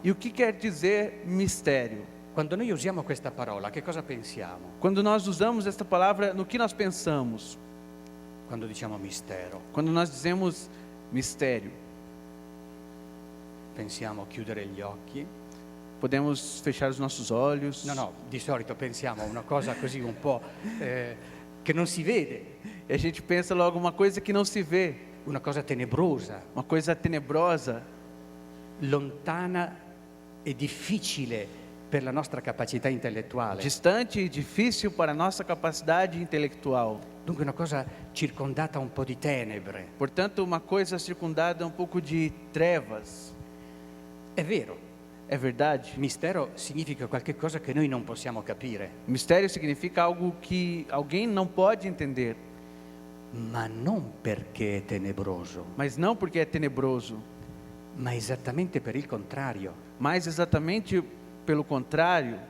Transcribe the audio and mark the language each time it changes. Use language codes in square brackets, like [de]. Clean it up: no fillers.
[pt] E o que quer dizer mistério? [it] Quando noi usiamo questa parola, che cosa pensiamo? [pt] Quando nós usamos esta palavra, no que nós pensamos? [it] Quando diciamo mistero, [pt] Quando nós dizemos mistério, [it] pensiamo a chiudere gli occhi? [pt] podemos fechar os nossos olhos. [it] No, di solito pensiamo a una cosa così un po' che non si vede, [pt] E a gente pensa logo uma coisa que não se vê, [it] una cosa tenebrosa, [pt] uma coisa tenebrosa, [it] lontana e difficile per la nostra capacità intellettuale. [pt] distante e difícil para a nossa capacidade intelectual. [it] Dunque una cosa circondata un po' di tenebre. [pt] Portanto, uma coisa circundada um pouco de trevas. [it] È vero, [pt] É verdade? [it] mistero significa qualche cosa che noi non possiamo capire, [pt] Mistério significa algo que alguém não pode entender, [it] ma non perché è tenebroso, [pt] mas não porque é tenebroso, [it] ma esattamente per il contrario, [pt] mas exatamente pelo contrário,